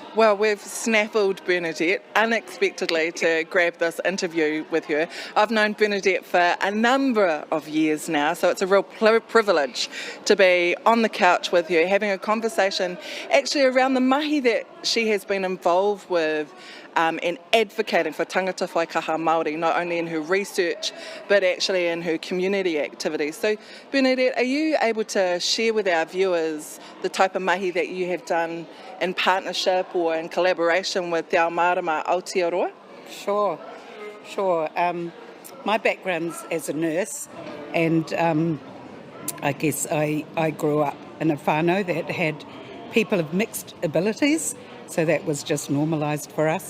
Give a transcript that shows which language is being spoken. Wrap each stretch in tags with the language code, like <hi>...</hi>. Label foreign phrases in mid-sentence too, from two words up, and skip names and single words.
<en>Well, we've snaffled Bernadette unexpectedly to grab this interview with her. I've known Bernadette for a number of years now, so it's a real privilege to be on the couch with her, having a conversation actually around the mahi that she has been involved with and advocating for</en> <mi>tangata whaikaha Māori,</mi> <en>not only in her research, but actually in her community activities. So, Bernadette, are you able to share with our viewers the type of mahi that you have done in partnership or in collaboration with Te Marama Aotearoa? Sure. My background's as a nurse, and I guess I grew up in a whānau that had people of mixed abilities, so that was just normalised for us.</en>